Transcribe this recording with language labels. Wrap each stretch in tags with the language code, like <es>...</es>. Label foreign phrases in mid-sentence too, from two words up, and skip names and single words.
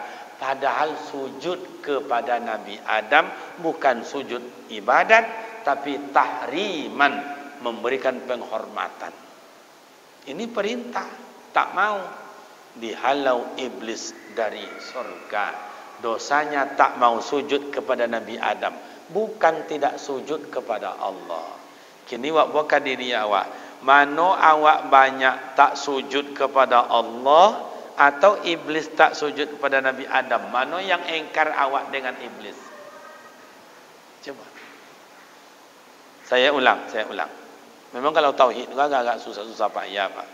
<id>Padahal sujud kepada Nabi Adam bukan sujud ibadat, tapi tahriman, memberikan penghormatan. Ini perintah, tak mau. Dihalau iblis dari surga. Dosanya tak mau sujud kepada Nabi Adam, bukan tidak sujud kepada Allah.</id> <min>Kini wak buka diri awak. Mano awak banyak tak sujud kepada Allah atau iblis tak sujud kepada Nabi Adam? Mano yang engkar awak dengan iblis?</min> <id>Coba. Saya ulang. Memang kalau tauhid agak susah-susah payah, Pak.</id>